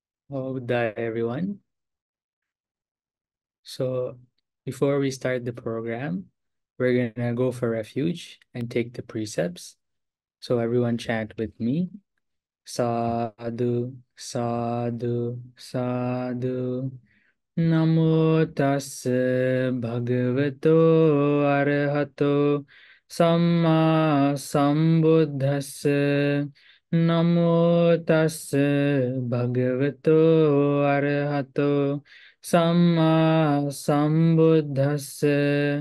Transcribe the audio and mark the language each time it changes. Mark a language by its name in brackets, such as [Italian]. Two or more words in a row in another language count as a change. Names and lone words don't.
[English] Buddha, everyone. So before we start the program, we're gonna go for refuge and take the precepts. So everyone chant with me. [Pali] Sadhu, sadhu, sadhu. Namo tassa bhagavato arahato samma sambuddhassa. Namo tassa bhagavato arahato samma sambuddhassa.